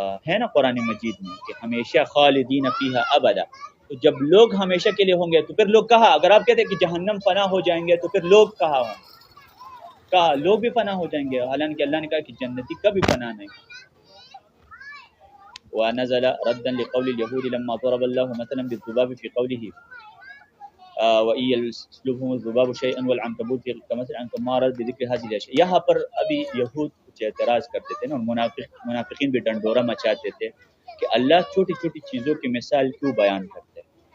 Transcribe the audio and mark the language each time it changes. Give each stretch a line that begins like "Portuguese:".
Urdu: ہے نا قرآن مجید میں کہ ہمیشہ
Arabic: خالدین فیہا ابدا.
Urdu: تو جب لوگ ہمیشہ کے لیے ہوں گے تو پھر لوگ کہاں، اگر آپ کہتے ہیں کہ جہنم فنا ہو جائیں گے تو پھر لوگ کہاں ہوں گے؟ کہا لوگ بھی فنا ہو جائیں گے، حالانکہ اللہ نے کہا کہ جنتی کبھی فنا نہیں.
Arabic: ونزل ردا لقول اليهود لما ضرب الله مثلا بالذباب في قوله وَإِن يَسْلُبْهُمُ الذُّبَابُ شَيْئًا وَالْعَنكَبُوتُ كَمَثَلِ الْعَنكَبُوتِ بِذِكْرِ هَذِهِ الْأَشْيَاءِ.
Urdu: یہاں پر ابھی یہود کچھ اعتراض کرتے تھے نا، منافقین بھی ڈنڈورا مچاتے تھے کہ اللہ چھوٹی چھوٹی چیزوں کی مثال کیوں بیان کرتے ہیں.